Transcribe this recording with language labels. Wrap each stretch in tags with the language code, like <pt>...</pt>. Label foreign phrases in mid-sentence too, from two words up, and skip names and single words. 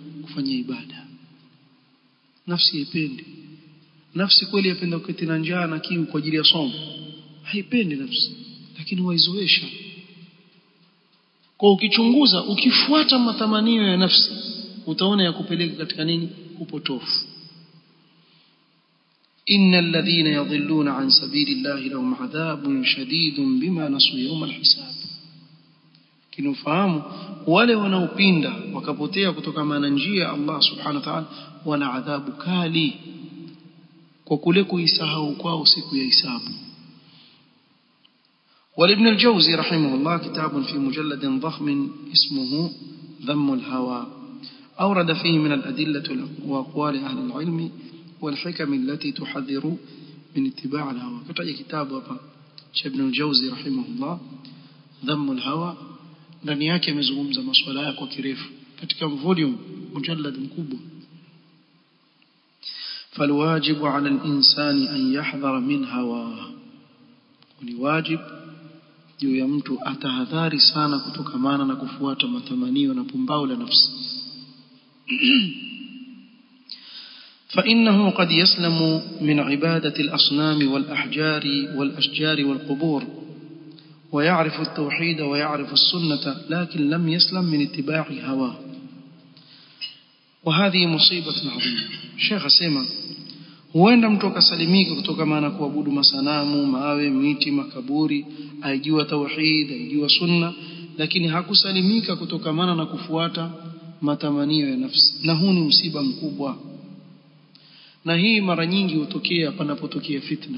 <sw>Kufanya ibada. Nafsi haipendi. Nafsi kweli yapenda kuketi na njaa na kiu kwa ajili ya somo, haipendi nafsi, lakini waizoesha. Kwa ukichunguza, ukifuata matamanio ya nafsi, utaona ya kupeleka katika nini? Upotofu.</sw> <ar>إن الذين يضلون عن سبيل الله لهم عذاب شديد بما نسوا يوم الحساب.</ar> <sw>Kinufahamu wale wanaopinda wakapotea kutoka maana njia ya</sw> <ar>الله سبحانه وتعالى,</ar> <sw>wana adhabu kali kwa kule kuisahau kwao siku ya hisabu.</sw> <ar>ولابن الجوزي رحمه الله كتاب في مجلد ضخم اسمه ذم الهوى، أورد فيه من الأدلة وأقوال أهل العلم والحكم التي تحذر من اتباع الهوى. كتاب كتاب ابن الجوزي رحمه الله ذم الهوى،</ar> <sw>ndani yake amezungumza masuala yake kwa kirefu katika volume mujallad mkubwa.</sw> <ar>فالواجب على الإنسان أن يحذر من هواه،</ar> <sw>ni wajib juu ya mtu atahadhari sana kutokamana na kufuata matamanio na pumbao la nafsi.</sw> <ar>فإنه قد يسلم من عبادة الأصنام والأحجار والأشجار والقبور ويعرف التوحيد ويعرف السنة، لكن لم يسلم من اتباع هواه، وهذه مصيبة عظيمة. الشيخ سيما</ar> <sw>huenda mtu akasalimika kutokamana kuabudu masanamu, mawe, miti, makaburi, aijua tauhid, aijua sunna, lakini hakusalimika kutokamana na kufuata matamanio ya nafsi. Na huu ni msiba mkubwa. Na hii mara nyingi hutokea panapotokea fitna.</sw>